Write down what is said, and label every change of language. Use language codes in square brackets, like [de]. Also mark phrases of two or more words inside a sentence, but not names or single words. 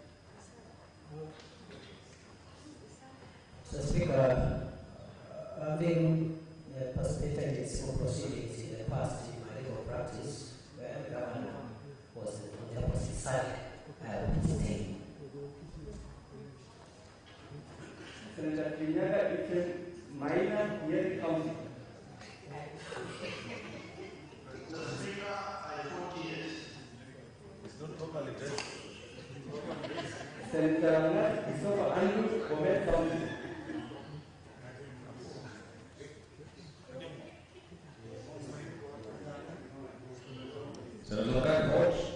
[en] Mr. Speaker, having participated in civil proceedings in the past in my legal practice, where the governor was on the opposite side, I will stay. Senator Kinyaga Ikem Maina, Nyeri County. Senator Anat Christopher Andrew, Bomet County. Senator Lagat, vote.